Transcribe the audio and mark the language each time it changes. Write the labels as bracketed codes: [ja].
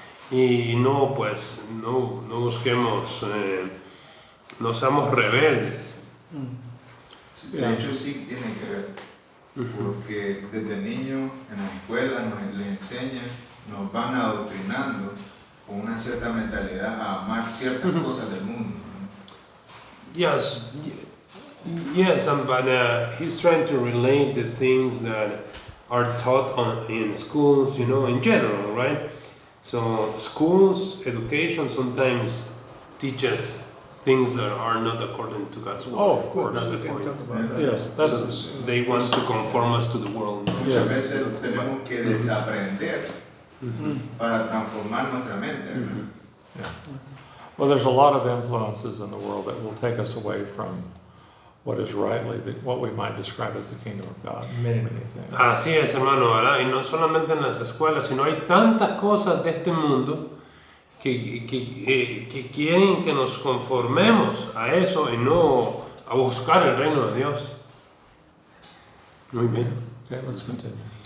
[es] Y no, pues, no busquemos, no seamos rebeldes. De hecho sí tiene que ver, porque desde niño en la escuela les enseñan, nos van adoctrinando con una cierta mentalidad a amar ciertas cosas del mundo, ¿no? [en] Yes, but he's trying to relate the things that are taught in schools, you know, in general, right? So schools, education sometimes teaches things that are not according to God's word. Oh, of course. That's the point. Yes, that's, So they want to conform us to the world. [es] Muchas veces tenemos que desaprender para transformar nuestra mente, ¿no? [en] yeah. Well, there's a lot of influences in the world that will take us away from what is rightly, what we might describe as the kingdom of God. Many, many things. [es] Así es, hermano, ¿verdad? Y no solamente en las escuelas, sino hay tantas cosas de este mundo que quieren que nos conformemos a eso y no a buscar el reino de Dios. Muy bien. [en] Okay, let's continue.